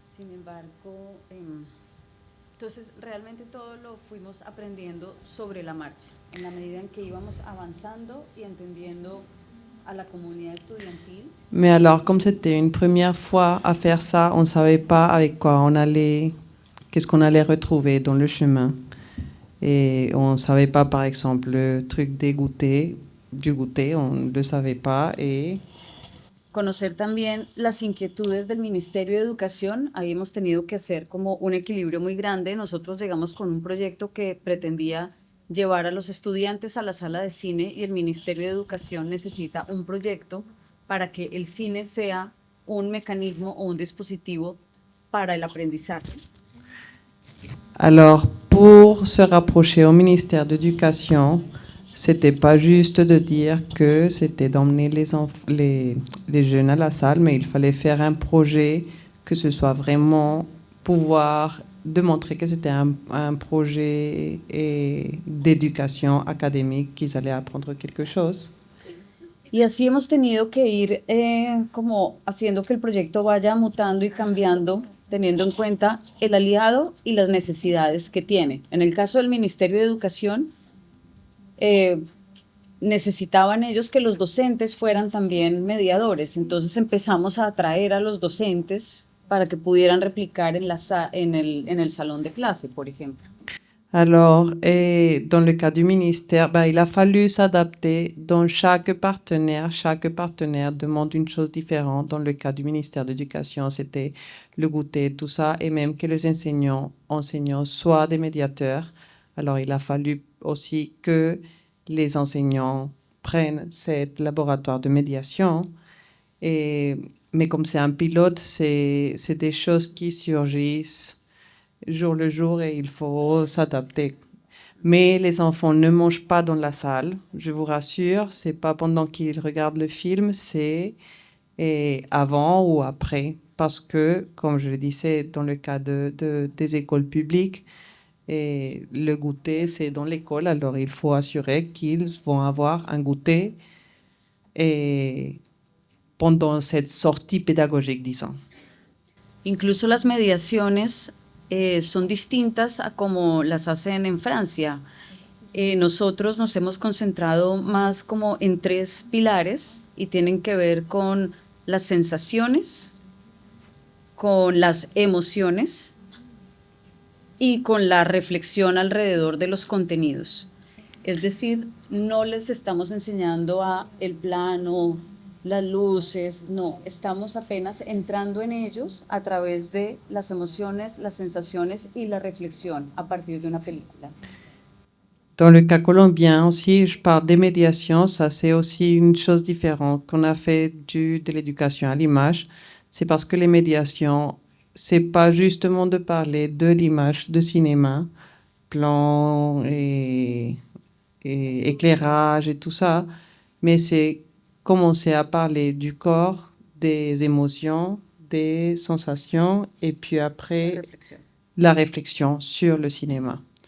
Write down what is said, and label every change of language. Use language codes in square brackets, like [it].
[es] Sin embargo, entonces realmente todo lo fuimos aprendiendo sobre la marcha, en la medida en que íbamos avanzando y entendiendo a la comunidad estudiantil. [fr] Mais alors, comme c'était une première fois à faire ça, on ne savait pas avec quoi on allait... Qu'est-ce qu'on allait retrouver dans le chemin. Et on ne savait pas, par exemple, le truc des goûters. du goûter, on ne le savait pas. Et [es] conocer también las inquietudes del Ministerio de Educación. Ahí hemos tenido que hacer como un equilibrio muy grande. Nosotros llegamos con un proyecto que pretendía llevar a los estudiantes a la sala de cine y el Ministerio de Educación necesita un proyecto para que el cine sea un mecanismo o un dispositivo para el aprendizaje. [fr] alors, pour se rapprocher au ministère de l'Éducation, c'était pas juste de dire que c'était d'emmener les jeunes à la salle, mais il fallait faire un projet, que ce soit vraiment pouvoir démontrer que c'était un projet d'éducation académique, qu'ils allaient apprendre quelque chose. [es] Y así hemos tenido que ir como haciendo que el proyecto vaya mutando y cambiando, teniendo en cuenta el aliado y las necesidades que tiene. En el caso del Ministerio de Educación, necesitaban ellos que los docentes fueran también mediadores, entonces empezamos a atraer a los docentes para que pudieran replicar en el salón de clase, por ejemplo. [fr] Alors, dans le cas du ministère, il a fallu s'adapter. Dans chaque partenaire demande une chose différente. Dans le cas du ministère de l'Éducation, c'était le goûter, tout ça, et même que les enseignants soient des médiateurs. Alors, il a fallu aussi que les enseignants prennent ce laboratoire de médiation. Mais comme c'est un pilote, c'est des choses qui surgissent jour le jour et il faut s'adapter. Mais les enfants ne mangent pas dans la salle, je vous rassure, c'est pas pendant qu'ils regardent le film, c'est avant ou après. Parce que, comme je le disais, dans le cas des écoles publiques, le goûter, c'est dans l'école, alors il faut assurer qu'ils vont avoir un goûter pendant cette sortie pédagogique, disons. [es] Incluso las mediaciones son distintas a como las hacen en Francia. Nosotros nos hemos concentrado más como en 3 pilares y tienen que ver con las sensaciones, con las emociones y con la reflexión alrededor de los contenidos. Es decir, no les estamos enseñando el plano, las luces, no, estamos apenas entrando en ellos a través de las emociones, las sensaciones y la reflexión a partir de una película. [fr] Dans le cas colombien aussi, je parle des médiations, ça c'est aussi une chose différente qu'on a fait de l'éducation à l'image. C'est parce que les médiations, c'est pas justement de parler de l'image de cinéma, plan et éclairage et tout ça, mais c'est commencer à parler du corps, des émotions, des sensations, et puis après la réflexion sur le cinéma.